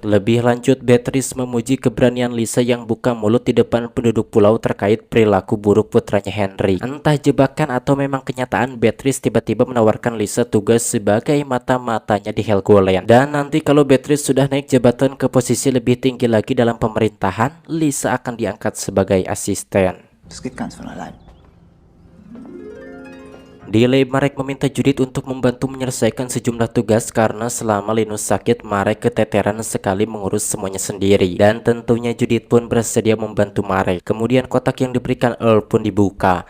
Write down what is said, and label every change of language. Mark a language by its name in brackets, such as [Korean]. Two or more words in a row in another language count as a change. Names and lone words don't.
[Indonesian] Lebih lanjut, Beatrice memuji keberanian Lisa yang buka mulut di depan penduduk pulau terkait perilaku buruk putranya Henry. Entah jebakan atau memang kenyataan, Beatrice tiba-tiba menawarkan Lisa tugas sebagai mata-matanya di Helgoland. Dan nanti kalau Beatrice sudah naik jabatan ke posisi lebih tinggi lagi dalam pemerintahan, Lisa akan diangkat sebagai asisten. [German] Das geht ganz von allein. [Indonesian] Di lab, Marek meminta Judith untuk membantu menyelesaikan sejumlah tugas karena selama Linus sakit, Marek keteteran sekali mengurus semuanya sendiri. Dan tentunya Judith pun bersedia membantu Marek. Kemudian kotak yang diberikan Earl pun dibuka.